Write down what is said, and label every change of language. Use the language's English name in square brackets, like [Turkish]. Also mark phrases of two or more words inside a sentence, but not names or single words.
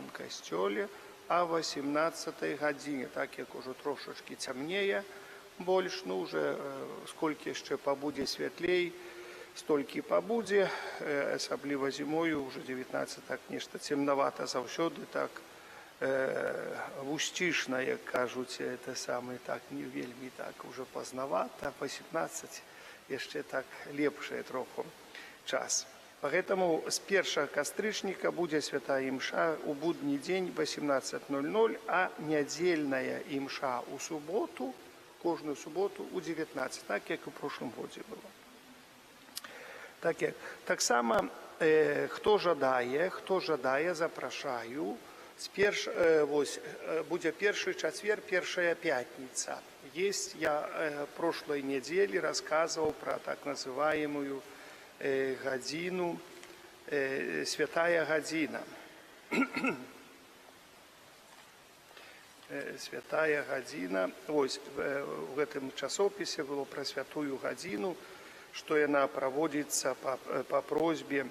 [Belarusian] касцёле а 18 гадзіне, так як ужо трошачкі цямнее, больш, ну, уже сколькі яшчэ пабудзе святлей, столькі пабудзе, асабліва зімою, уже 19, так нешта цемнавата заўсёды, так вусцішна, як кажуць, это самы, так не вельмі так уже пазнавата, 18 яшчэ так лепшае троху час. Поэтому с 1 кастрычніка будзе святая імша у будні дзень 18:00, а нядзельная імша у суботу, кожную суботу у 19, так як у прошлым годзе было. Таксама, хто жадае, запрашаю, будзе першы чацвер, першая пятніца. [Russian] Есть, я прошлой недели рассказывал про так называемую [Belarusian] гадзіну, святая гадзіна. Святая гадзіна. Вось в гэтым часопісе было пра святую гадзіну, што яна праводзіцца па просьбе.